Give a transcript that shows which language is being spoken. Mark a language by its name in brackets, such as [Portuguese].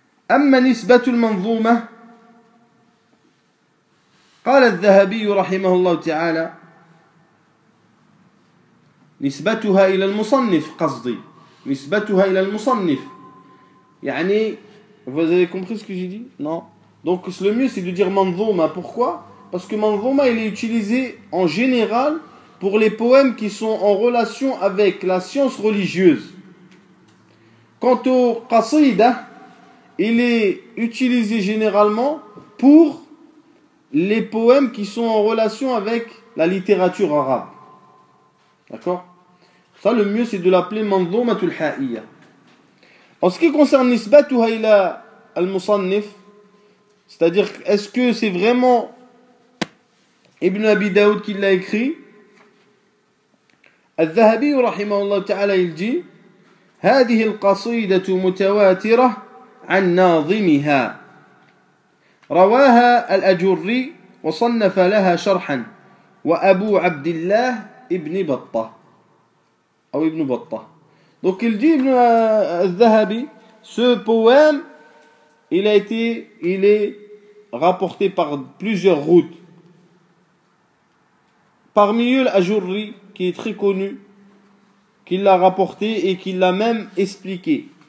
[Arabic] أما نسبة المنظومة قال الذهبي رحمه الله تعالى نسبتها إلى المصنف قصدي نسبتها إلى المصنف يعني [French] vous avez compris ce que j'ai dit? Non. Donc le mieux c'est de dire manzouma. Pourquoi? Parce que manzouma il est utilisé en général pour les poèmes qui sont en relation avec la science religieuse. Quant au qasida, il est utilisé généralement pour les poèmes qui sont en relation avec la littérature arabe. D'accord? Ça, le mieux, c'est de l'appeler manzoumatul ha'iyya. En ce qui concerne nisbatuha ila al-musannif, c'est-à-dire, est-ce que c'est vraiment Ibn Abi Daoud qui l'a écrit? [Arabic] الذهبي رحمه الله تعالى يلجي هذه القصيدة متواترة عن ناظمها رواها الأجري وصنف لها شرحا وأبو عبد الله ابن بطة أو ابن بطة. [French] Donc il dit Ibn al-Dhahabi, ce poème il est rapporté par plusieurs routes. Parmi eux l'Ajurri qui est très connu, qui l'a rapporté et qui l'a même expliqué.